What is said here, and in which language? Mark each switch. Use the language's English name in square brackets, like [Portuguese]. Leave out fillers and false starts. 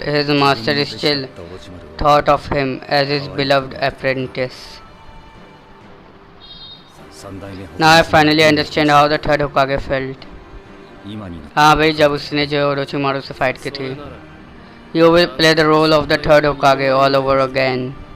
[English] His master still thought of him as his beloved apprentice. Now I finally understand how the third Hokage felt. [Hindi] हाँ भाई जब उसने जो Orochimaru से fight की थी। [English] You will play the role of the third Hokage all over again.